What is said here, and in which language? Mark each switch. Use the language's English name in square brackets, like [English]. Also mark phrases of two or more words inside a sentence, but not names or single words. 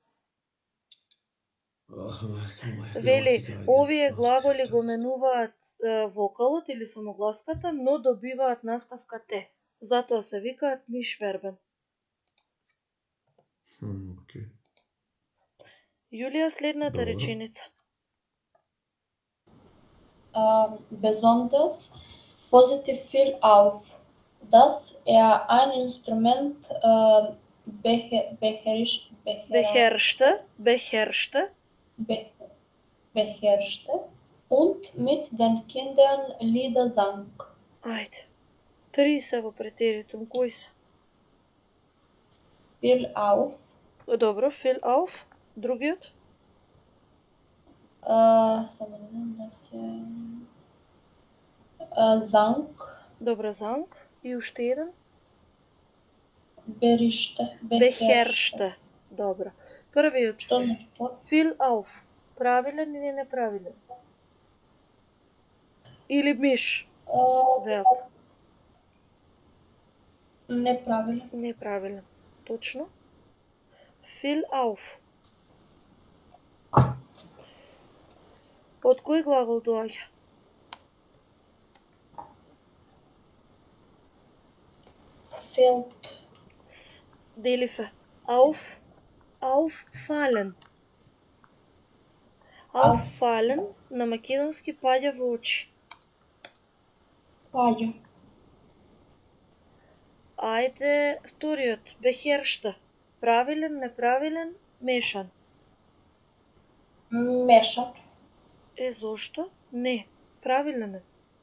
[Macedonian] Вели, овие глаголи го менуваат вокалот или самогласката, но добиваат наставка те. Затоа се викаат [German] Misch Verben. [Macedonian] Okay. Јулија, следната Добро. реченица. [German] Besonders positiv fiel auf, dass ein Instrument beherrschte und mit den Kindern Lieder sang. [Macedonian] Ајде. 3 се во претеритум, кои се? [German] Fiel auf, [Macedonian] Добро, [German] fill auf. [Macedonian] Другиот? само да видам да се sang, Добро, sang. И уште еден? beherrschte. Добро. Првиот. Што значи тоа? [German] Fill auf. [Macedonian] Правилен или неправилен? Или миш? Верб. Неправилен. Неправилен. Точно. [German] Fill auf. [Macedonian] Од кој глагол доаѓа? Fehlt. Делифе. Auffallen. Auffallen на македонски паѓа во очи. Паѓа. Ајде вториот, beherrschte. Правилен, неправилен, мешан. Мешан. Зошто? Не, правилен е.